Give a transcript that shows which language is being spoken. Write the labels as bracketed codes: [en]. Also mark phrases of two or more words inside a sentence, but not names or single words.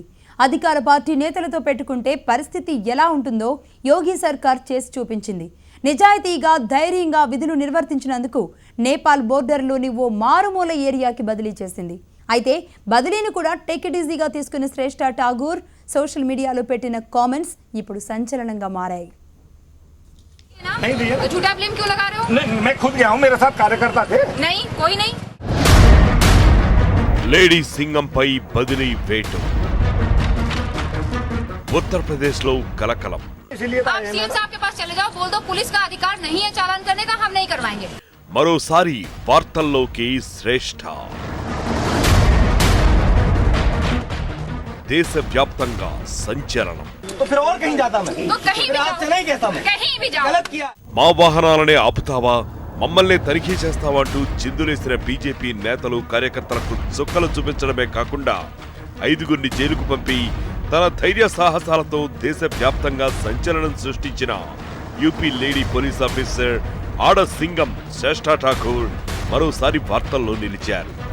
[te] అధికార పార్టీ నేతలతో పెట్టుకుంటే పరిస్థితి ఎలా ఉంటుందో యోగి సర్కార్ చేసి చూపించింది. నిజాయితీగా, ధైర్యంగా విధులు నిర్వర్తించినందుకు నేపాల్ బోర్డర్లోని ఓ మారుమూల ఏరియాకి బదిలీ చేసింది. అయితే బదిలీని కూడా [en] take it easyగా [te] తీసుకున్న శ్రేష్ఠ ఠాగూర్ [en] social mediaలో [te] పెట్టిన కామెంట్స్ ఇప్పుడు సంచలనంగా మారాయి. [hi] झूठा ब्लेम क्यों लगा रहे हो? नहीं, मैं खुद गया हूँ, मेरे साथ कार्यकर्ता थे। नहीं, कोई नहीं। [te] లేడీ సింగంపై బదిలీ వేటు. उत्तर प्रदेश లో కలకలం. [hi] आप सीएम साहब के पास चले जाओ, बोल दो पुलिस का अधिकार नहीं है चालान करने का, हम नहीं करवाएंगे. [te] మరోసారి వార్తల్లోకి శ్రేష్ఠ. దేశవ్యాప్తంగా సంచలనం. [hi] तो फिर और कहीं जाता मैं, तो कहीं भी आपसे नहीं कहता मैं, कहीं भी जाओ. गलत किया. [te] మా వాహనాలనే ఆపుతావా, మమ్మల్ని తనిఖీ చేస్తావంటూ చిందులేసిన బీజేపీ నేతలు, కార్యకర్తలకు చుక్కలు చూపించడమే కాకుండా 5 జైలుకు పంపి తన ధైర్య సాహసాలతో దేశవ్యాప్తంగా సంచలనం సృష్టించిన యూపీ [en] lady police officer [te] ఆడ సింగం శ్రేష్ఠ ఠాకూర్ మరోసారి వార్తల్లో నిలిచారు.